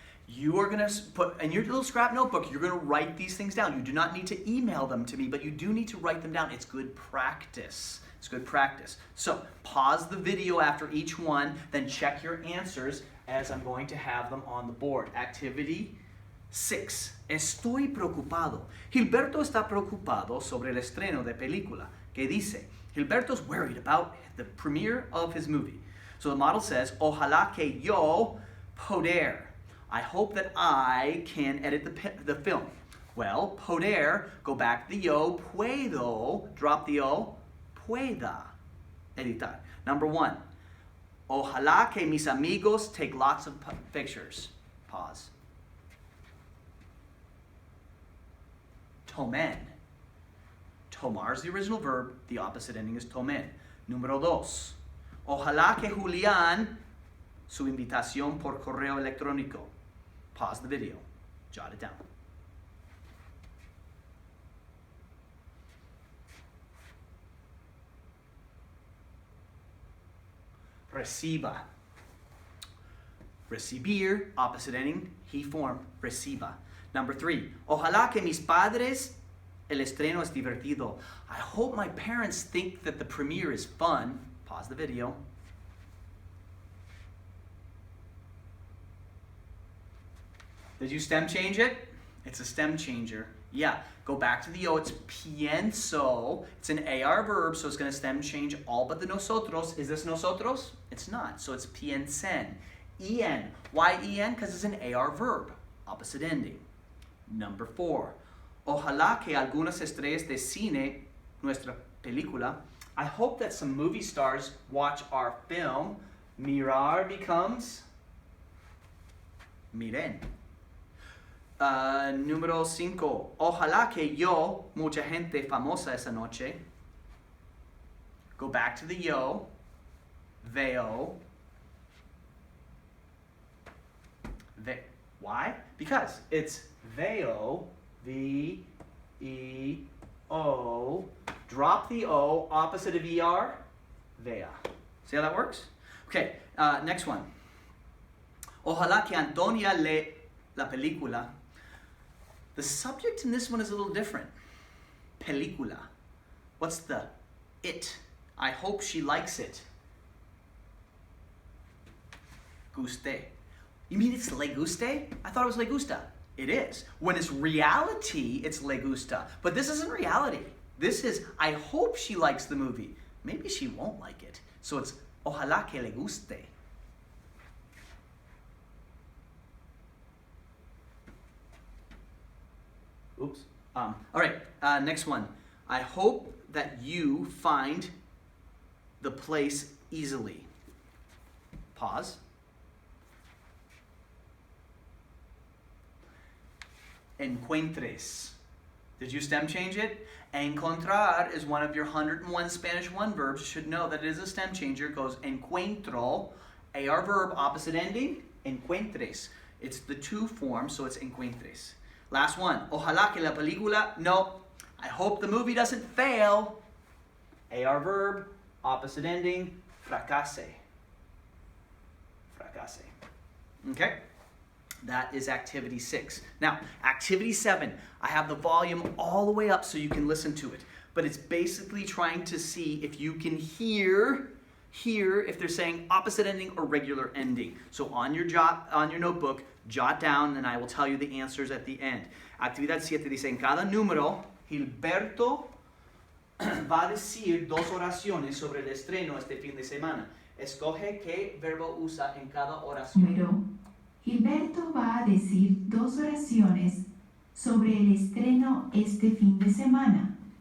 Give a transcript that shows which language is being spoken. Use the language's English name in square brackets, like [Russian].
[English] You are going to put, in your little scrap notebook, you're going to write these things down. You do not need to email them to me, but you do need to write them down. It's good practice. It's good practice. So, pause the video after each one, then check your answers as I'm going to have them on the board. [Spanish] Activity 6. Estoy preocupado. Gilberto está preocupado sobre el estreno de película. Que dice, [English] Gilberto's worried about the premiere of his movie. So the model says, [Spanish] Ojalá que yo poder. [English] I hope that I can edit the film. Well, poder, go back to the yo, puedo, drop the o, [Spanish] pueda editar. [English] Number 1, [Spanish] ojalá que mis amigos [English] take lots of pictures. Pause. [Spanish] Tomen. [English] Tomar is the original verb, the opposite ending is tomen. [Spanish] Número 2, ojalá que Julián su invitación por correo electrónico. [English] Pause the video, jot it down. Reciba. Recibir, opposite ending, he form, reciba. Number 3, [Spanish] ojalá que mis padres, el estreno es divertido. [English] I hope my parents think that the premiere is fun. Pause the video. Did you stem change it? It's a stem changer. Yeah, go back to the O. It's pienso. It's an AR verb, so it's going to stem change all but the nosotros. Is this nosotros? It's not. So it's piensen. En. Why en? Because it's an AR verb. Opposite ending. Number 4. [Spanish] Ojalá que algunas estrellas de cine, nuestra película. [English] I hope that some movie stars watch our film. [Spanish] Mirar becomes miren. Número 5. Ojalá que yo, mucha gente famosa esa noche. [English] Go back to the yo. Veo. Why? Because it's veo, V-E-O. Drop the O, opposite of ER, vea. See how that works? Okay, next one. [Spanish] Ojalá que Antonia lee la película. [English] The subject in this one is a little different. Película. What's the it? I hope she likes it. Guste. You mean it's le guste? I thought it was le gusta. It is. When it's reality, it's le gusta. But this isn't reality. This is, I hope she likes the movie. Maybe she won't like it. So it's [Spanish] ojalá que le guste. [English] Oops. All right, next one. I hope that you find the place easily. Pause. Encuentres. Did you stem change it? Encontrar is one of your 101 Spanish 1 verbs. You should know that it is a stem changer. It goes encuentro, AR verb, opposite ending, encuentres. It's the to form, so it's encuentres. Last one. [Spanish] Ojalá que la película, no. [English] I hope the movie doesn't fail. AR verb, opposite ending, fracase. Fracase. Okay? That is activity 6. Now, activity 7, I have the volume all the way up so you can listen to it. But it's basically trying to see if you can hear if they're saying opposite ending or regular ending. So on your notebook, jot down and I will tell you the answers at the end. [Spanish] Actividad 7 dice, en cada número, Gilberto va a decir 2 oraciones sobre el estreno este fin de semana. Escoge qué verbo usa en cada oración. Gilberto va a decir 2 oraciones sobre el estreno este fin de semana.